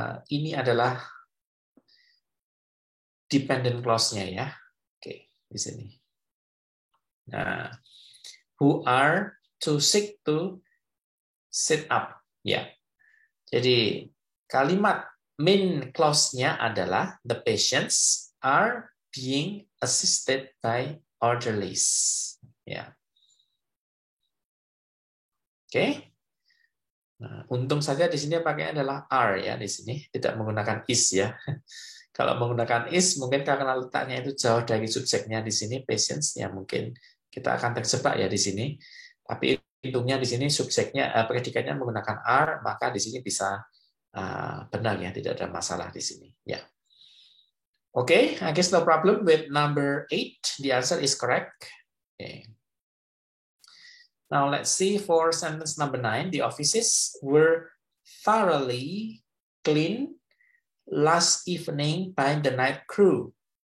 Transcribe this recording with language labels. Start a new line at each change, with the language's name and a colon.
Indonesian: ini adalah dependent clause-nya ya. Oke, di sini.
English: Nah, who are to seek to sit up. Ya.
Indonesian: Jadi kalimat main clause-nya adalah
English: the patients are being assisted by orderlies. Ya.
Indonesian: Oke. Nah, untung saja di sini pakainya adalah are ya di sini, tidak menggunakan is ya. Kalau menggunakan is mungkin karena letaknya itu jauh dari subjeknya di sini patients ya mungkin kita akan terjebak ya di sini. Tapi untungnya di sini subjeknya predikatnya menggunakan are, maka di sini bisa benar ya, tidak ada masalah di sini. Ya.
English: Okay, I guess no problem with number 8. The answer is correct. Okay. Now let's see for sentence number 9. The offices were thoroughly cleaned last evening by the night crew.